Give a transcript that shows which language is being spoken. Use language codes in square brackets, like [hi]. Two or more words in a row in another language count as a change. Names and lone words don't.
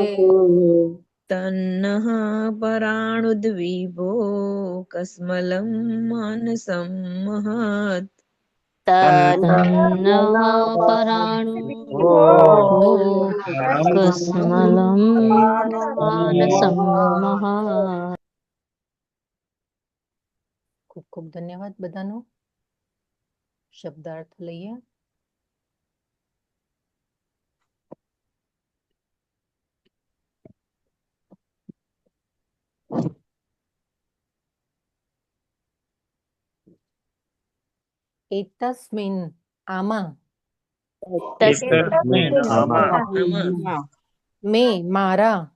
[sa] तन्नः पराणुद्विभो कस्मलं मानसं महत्. तन्नः पराणुद्विभो कस्मलं मानसं महत्. [gu] ખૂબ ખૂબ ધન્યવાદ બધાનો. શબ્દાર્થ લઈએ. એતસ્મિન આમાં મે મારા